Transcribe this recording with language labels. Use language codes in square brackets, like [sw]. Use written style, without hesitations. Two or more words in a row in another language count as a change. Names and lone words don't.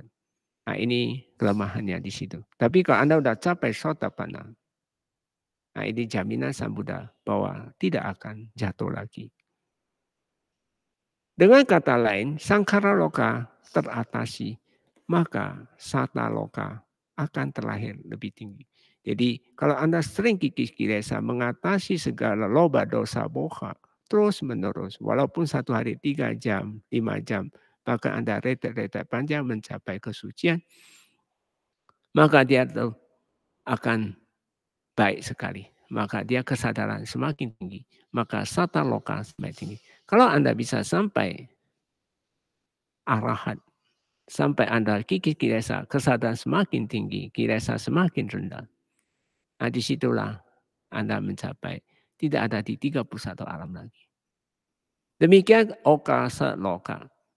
[id] Nah ini kelemahannya di situ. Tapi kalau Anda sudah capai sotapanna, nah ini jaminan Sang Buddha bahwa tidak akan jatuh lagi. Dengan kata lain, [pi] sangkara loka [id] teratasi, maka [pi] sata loka [id] akan terlahir lebih tinggi. Jadi kalau Anda sering kikis kilesa mengatasi segala [pi] loba dosa moha [id] terus menerus, walaupun satu hari 3 jam, 5 jam, bahkan Anda retret panjang mencapai kesucian, maka dia akan baik sekali. Maka dia kesadaran semakin tinggi. Maka [pi] sata loka [id] semakin tinggi. Kalau Anda bisa sampai arahat, sampai Anda kikis kilesa, kesadaran semakin tinggi, kilesa semakin rendah. Nah disitulah Anda mencapai tidak ada di 31 alam lagi. Demikian [pi] okasa loka.